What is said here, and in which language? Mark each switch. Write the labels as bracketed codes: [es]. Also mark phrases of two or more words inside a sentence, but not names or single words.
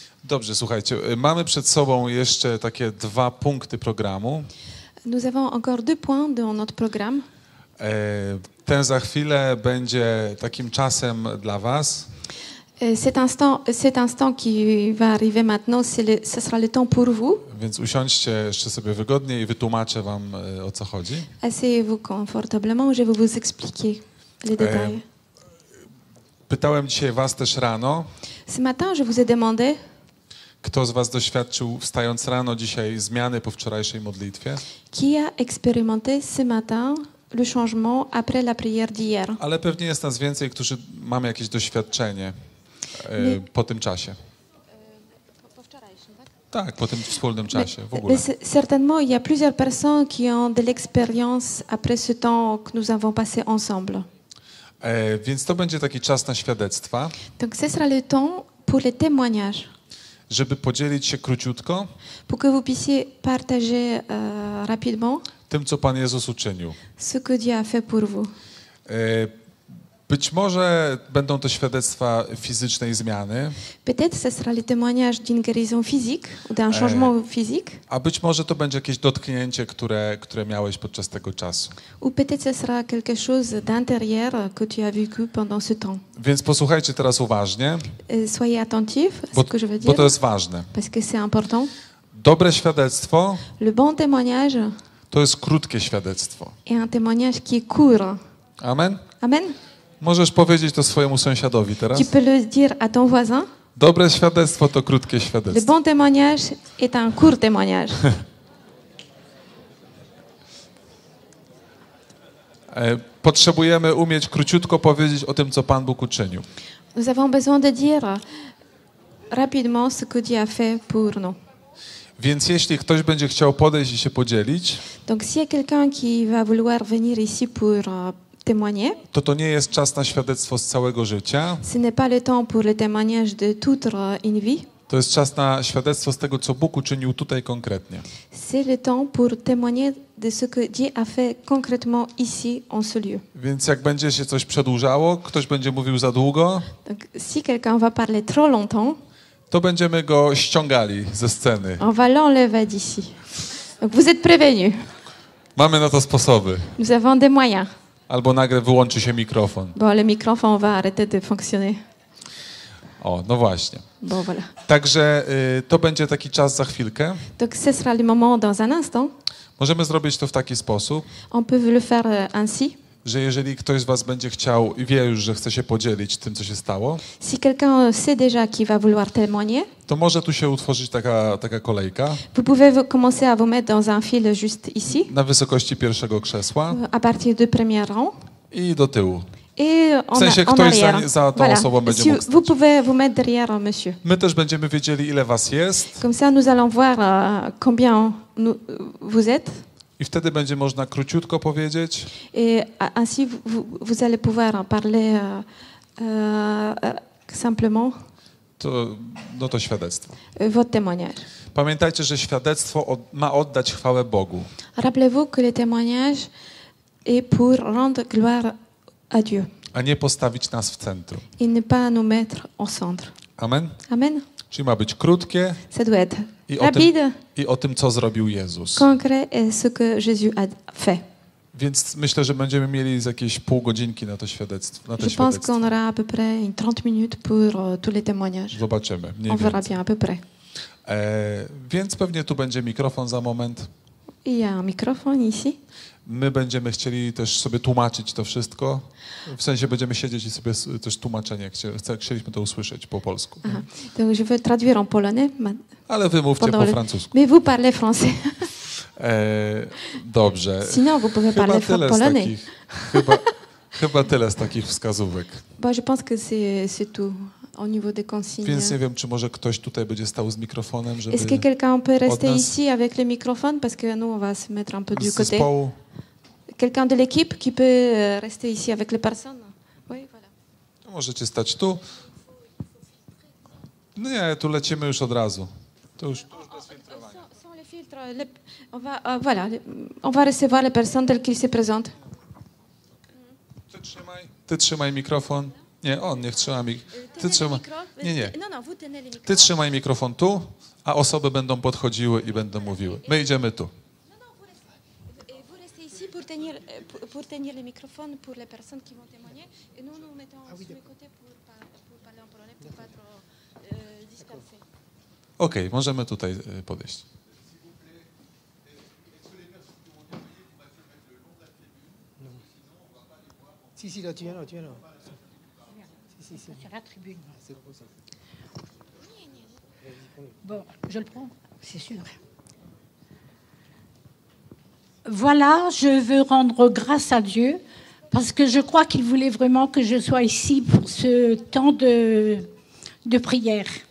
[pl] Dobrze, słuchajcie, mamy przed sobą jeszcze takie 2 punkty programu. [fr] Nous avons encore 2 points dans notre programme. [pl] Ten za chwilę będzie takim czasem dla was. [fr] Cet instant qui va arriver maintenant, ce sera le temps pour vous. [pl] Więc usiądźcie jeszcze sobie wygodnie i wytłumaczę wam, o co chodzi. [fr] Asseyez-vous confortablement, je vais vous expliquer les détails. [pl] Pytałem dzisiaj was też rano, [fr] Ce matin, je vous ai demandé, [pl] kto z was doświadczył, wstając rano dzisiaj, zmiany po wczorajszej modlitwie. [fr] qui a expérimenté ce matin le changement après la prière d'hier. [pl] Ale pewnie jest nas więcej, którzy mamy jakieś doświadczenie po tym czasie. Tak, po tym wspólnym czasie w ogóle. [fr] Certainement, il y a plusieurs personnes qui ont de l'expérience après ce temps que nous avons passé ensemble. [pl] Więc to będzie taki czas na świadectwa, [fr] Donc, ce sera le temps pour les témoignages, [pl] żeby podzielić się króciutko [fr] pour que vous puissiez partager rapidement [pl] tym, co Pan Jezus uczynił. [fr] ce que Dieu a fait pour vous. [pl] Być może będą to świadectwa fizycznej zmiany, [fr] Peut-être ce sera le témoignage d'une guérison physique ou d'un changement physique, [pl] a być może to będzie jakieś dotknięcie, które miałeś podczas tego czasu. [fr] ou peut-être ce sera quelque chose d'intérieur que tu as vécu pendant ce temps. [pl] Więc posłuchajcie teraz uważnie, [fr] Soyez attentifs à ce que je veux [pl] bo [fr] dire, [pl] to jest ważne. [fr] parce que c'est important. [pl] Dobre świadectwo [fr] Le bon témoignage [pl] to jest krótkie świadectwo. [fr] est un témoignage qui est court. [pl] Amen? [fr] Amen. [pl] Możesz powiedzieć to swojemu sąsiadowi teraz? [fr] Tu peux le dire à ton voisin. [pl] Dobre świadectwo to krótkie [fr] Le [pl] świadectwo. [fr] bon témoignage est un court témoignage. [pl] Potrzebujemy umieć króciutko powiedzieć o tym, co Pan Bóg uczynił. [fr] Nous avons besoin de dire rapidement ce que Dieu a fait pour nous. [pl] Więc jeśli ktoś będzie chciał podejść i się podzielić, [fr] Donc s'il y a quelqu'un qui va vouloir venir ici pour témoigner, [pl] to nie jest czas na świadectwo z całego życia. [fr] ce n'est pas le temps pour le témoignage de toute une vie. [pl] To jest czas na świadectwo z tego, co Bóg uczynił tutaj konkretnie. [fr] C'est le temps pour témoigner de ce que Dieu a fait concrètement ici, en ce lieu. [pl] Więc jak będzie się coś przedłużało, ktoś będzie mówił za długo, [fr] Donc si quelqu'un va parler trop longtemps, [pl] to będziemy go ściągali ze sceny. [fr] on va l'enlever d'ici. Donc vous êtes prévenus. [pl] Mamy na to sposoby. [fr] Nous avons des moyens. [pl] Albo nagle wyłączy się mikrofon. [fr] Bon, le microphone va arrêter de fonctionner. [pl] O, no właśnie. [fr] Bon, voilà. [pl] Także to będzie taki czas za chwilkę. [fr] Donc ce sera le moment dans un instant. [pl] Możemy zrobić to w taki sposób, [fr] On peut le faire ainsi. [pl] że jeżeli ktoś z was będzie chciał i wie już, że chce się podzielić tym, co się stało, [fr] Si quelqu'un sait déjà qu'il va vouloir témoigner, [pl] to może tu się utworzyć taka kolejka [fr] vous pouvez commencer à vous mettre dans un fil juste ici, [pl] na wysokości pierwszego krzesła [fr] à partir du premier rang, [pl] i do tyłu. [fr] et [pl] W sensie [fr] en [pl] ktoś [fr] arrière. [pl] za tą osobą będzie mógł [fr] Vous [pl] stać. [fr] pouvez vous mettre derrière monsieur. [pl] My też będziemy wiedzieli, ile was jest [fr] Comme ça, nous allons voir combien vous êtes. [pl] i wtedy będzie można króciutko powiedzieć, [fr] Et ainsi, vous allez pouvoir parler simplement [pl] to świadectwo. [fr] votre témoignage. [pl] Pamiętajcie, że świadectwo ma oddać chwałę Bogu. [fr] Rappelez-vous que le témoignage est pour rendre gloire à Dieu [pl] A nie postawić nas w centrum. [fr] et ne pas nous mettre au centre. [pl] Amen? [fr] Amen. [pl] Czyli ma być krótkie [fr] Ça doit être [pl] i [fr] rapide, [pl] o tym, co zrobił Jezus. [fr] concret et ce que Jésus a fait. [pl] Więc myślę, że będziemy mieli z jakieś pół godzinki na to świadectwo. [fr] Je pense qu'on aura à peu près une 30 minutes pour tous les témoignages. [pl] Zobaczymy. Mniej [fr] On verra [pl] więcej. [fr] bien à peu près. [pl] Więc pewnie tu będzie mikrofon za moment. [fr] Il y a un microphone ici. [pl] My będziemy chcieli też sobie tłumaczyć to wszystko. W sensie będziemy siedzieć i sobie też tłumaczenie. Chcieliśmy to usłyszeć po polsku. [fr] Ah, donc je vais traduire en polonais. [pl] Ale wy mówcie po francusku. [fr] Mais vous parlez français. [pl] Dobrze. [fr] Sinon, vous pouvez parler polonais. [pl] Chyba tyle z takich wskazówek. [fr] Bon, je pense que c'est tout au niveau des consignes. [pl] Więc nie wiem, czy może ktoś tutaj będzie stał z mikrofonem, żeby [fr] Est-ce que quelqu'un peut rester [pl] nas- [fr] ici avec le microphone parce que nous on va se mettre un peu du [pl] z [fr] côté. [pl] zespołu. [fr] Quelqu'un de l'équipe qui peut rester ici avec les personnes. Oui, voilà. [pl] Możecie stać tu. No nie, tu lecimy już od razu. To już bez filtrowania. [fr] Sans les filtres, voilà, on va recevoir les personnes telles qu'ils se présentent. [pl] Ty trzymaj mikrofon. Nie, on niech trzyma Ty trzyma... Nie. [fr] Non, non, vous tenez les micros. [pl] Ty trzymaj mikrofon tu, a osoby będą podchodziły i będą mówiły. My idziemy tu. [fr] Non, non, vous restez ici pour tenir les microphones pour les personnes qui vont témoigner. Et nous, nous mettons sur les côtés pour parler en polonais, pour pas trop disperser. [pl] Okej, możemy tutaj podejść. [fr] Si, là, tu viens là. Si. Sur la tribune. C'est pour ça. Bon, je le prends, c'est sûr. Voilà, je veux rendre grâce à Dieu parce que je crois qu'il voulait vraiment que je sois ici pour ce temps de prière.